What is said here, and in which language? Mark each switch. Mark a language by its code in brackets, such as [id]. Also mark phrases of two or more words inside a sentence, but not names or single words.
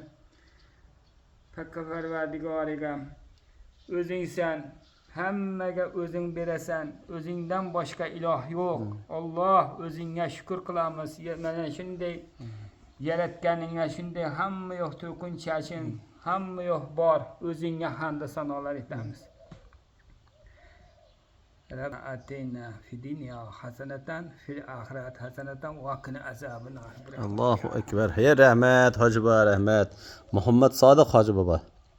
[uz] Hakka Parvardigorigam o'zingsan, hammaga o'zing berasan, o'zingdan boshqa iloh yo'q. Alloh, o'zingga shukr qilamiz. Mana shunday yaratganingga, shunday hamma yo'q to'kinchashin, hamma yo'q bor, o'zingga hamd sanolar etamiz. [ar] ربنا آتنا في الدنيا حسنة في الآخرة حسنة وقنا عذاب النار. الله أكبر. [uz] Hay rahmat, Hoji Baba rahmat. Muhammad Sodiq Hoji Baba.